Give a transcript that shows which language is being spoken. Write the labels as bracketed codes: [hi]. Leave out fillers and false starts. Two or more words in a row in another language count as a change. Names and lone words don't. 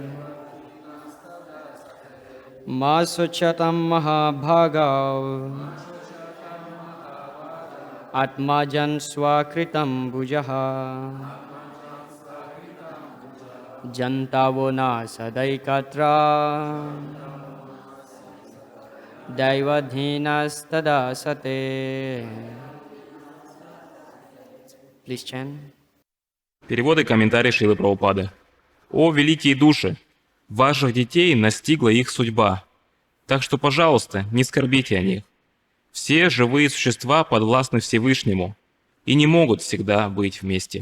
[sa] मा शोचतं महाभागा आत्मजान् स्वकृतं भुजः जन्तवो न सदैकत्र दैवाधीनास्तदा सते. [en] Please chant. [ru] Перевод и комментарий Шрилы Прабхупады. О, великие души! Ваших детей настигла их судьба. Так что, пожалуйста, не скорбите о них. Все живые существа подвластны Всевышнему и не могут всегда быть вместе.